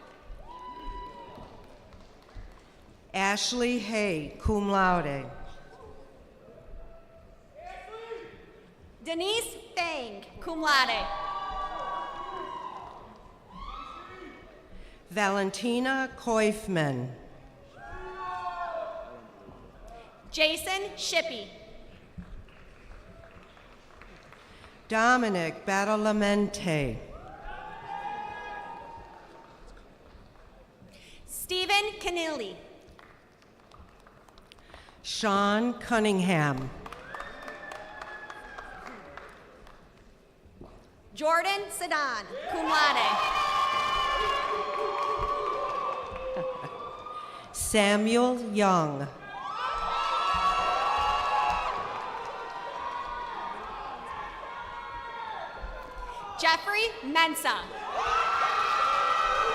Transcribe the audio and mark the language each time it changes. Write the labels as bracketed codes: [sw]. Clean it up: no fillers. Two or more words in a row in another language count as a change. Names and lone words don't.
[en] Ashley Hay, [la] cum laude. [en] Denise Thang, [la] cum laude. [en] Valentina Koifman. Jason Shippey. Dominic Badalamente. Stephen Keneally. Sean Cunningham. Jordan Sedan, [la] cum laude. [en] Samuel Young. Jeffrey Mensa.